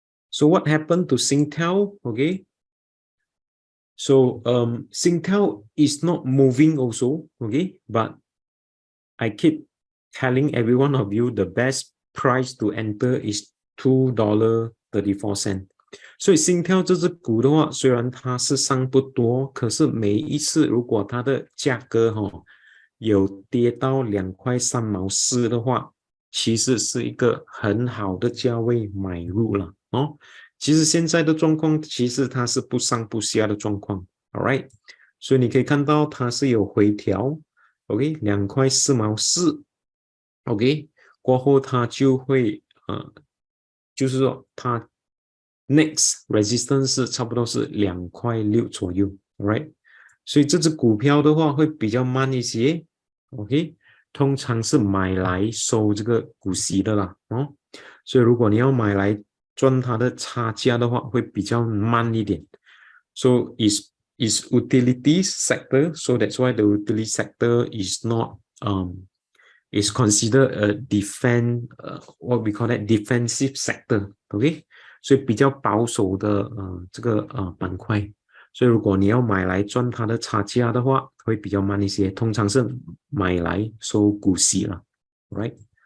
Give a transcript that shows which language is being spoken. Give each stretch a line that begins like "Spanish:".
English: So what happened to Singtel? Okay. So Singtel is not moving also, okay, but I keep telling every one of you the best price to enter is $2.34。
Chinese: 所以Singtel 这只股的话，虽然它是上不多，可是每一次如果它的价格有跌到2.3毛4的话，其实是一个很好的价位买入了哦。其实现在的状况，其实它是不上不下的状况 ，all right。所以你可以看到它是有回调 ，OK， 2.4毛4 ，OK， 过后它就会就是说它 next resistance 是差不多是2.6左右 ，all right。所以这只股票的话会比较慢一些 ，OK， 通常是买来收这个股息的啦，哦。所以如果你要买来赚它的差价的话，会比较慢一点。
English: So is utilities sector, so that's why the utility sector is not is considered a what we call that defensive sector, okay？
Chinese: 所以比较保守的这个板块。所以如果你要买来赚它的差价的话，会比较慢一些，通常是买来收股息了 ，right？